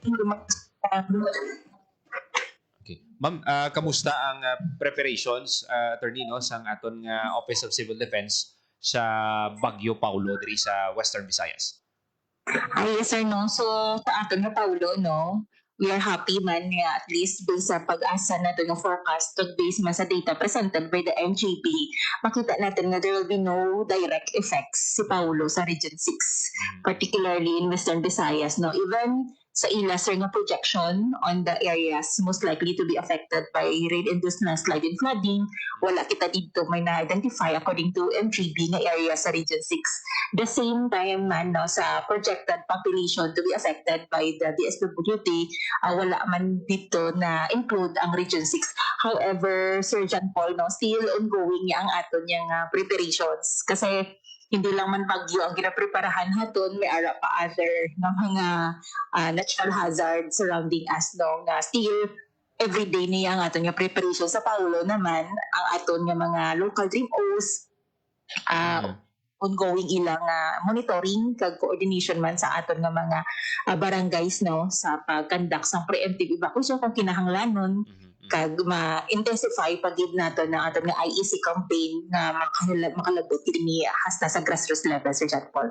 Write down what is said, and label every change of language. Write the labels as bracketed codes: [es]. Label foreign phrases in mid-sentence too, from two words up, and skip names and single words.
[en] Okay. [hil] Ma'am, kamusta ang preparations, attorney, no, sang aton nga [en] Office of Civil Defense [hil] sa Bagyo Paulo diri sa Western Visayas? Ay, [en] yes sir, [hil] no. So, sa aton nga Paulo, no, [en] we are happy [hil] man nga [en] at least based [hil] sa pag-asa natin ng [en] forecast to based [hil] man sa [en] data presented by the NGP, [hil] makita natin na [en] there will be no direct effects si Paulo sa Region 6, particularly in Western Visayas. No? Even [hil] sa ila sir nga [en] projection on the areas most likely to be affected by rain-induced landslide and flooding, [hil] wala kita dito may na-identify [en] according to MGB [hil] nga area sa Region 6. [en] The same time man no, sa projected population to be affected by the DSWD, [hil] wala man dito na [en] include ang Region 6. [hil] However, Sir John Paul, no, [en] still ongoing [hil] niya ang aton niyang preparations. Kasi hindi lang man bagyo ang ginapreparahan haton, may ara pa other ng mga [en] natural hazards surrounding us. [hil] No, na [en] still everyday [hil] niya ang aton nga preparation. Sa Paulo naman, ang aton nga mga local dream O's, ongoing ilang monitoring kag coordination man sa aton nga mga barangays no sa pag-conduct sa [en] preemptive evacuation [hil] kung kinahanglanon kag ma-intensify pagid nato ng aton nga [en] IEC campaign [hil] na makalabot kini hasta sa [en] grassroots level, [hil] Sir John Paul.